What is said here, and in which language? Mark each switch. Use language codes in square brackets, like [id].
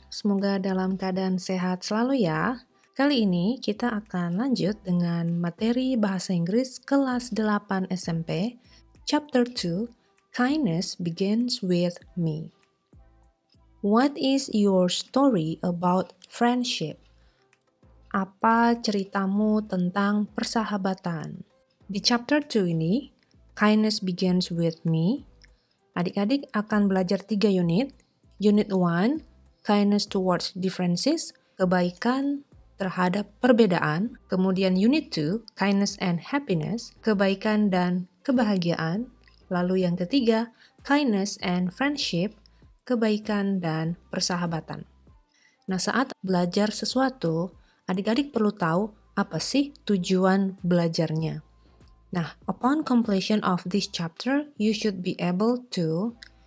[id] Semoga dalam keadaan sehat selalu ya. Kali ini kita akan lanjut dengan materi bahasa Inggris kelas 8 SMP, Chapter 2, Kindness Begins With Me. [en] What is your story about friendship? [id] Apa ceritamu tentang persahabatan? Di chapter 2 ini, Kindness Begins With Me, adik-adik akan belajar 3 unit. Unit 1, Kindness Towards Differences, kebaikan terhadap perbedaan. Kemudian Unit 2, Kindness and Happiness, kebaikan dan kebahagiaan. Lalu yang ketiga, Kindness and Friendship, kebaikan dan persahabatan. Nah, saat belajar sesuatu, adik-adik perlu tahu apa sih tujuan belajarnya. [en] Nah, upon completion of this chapter, you should be able to.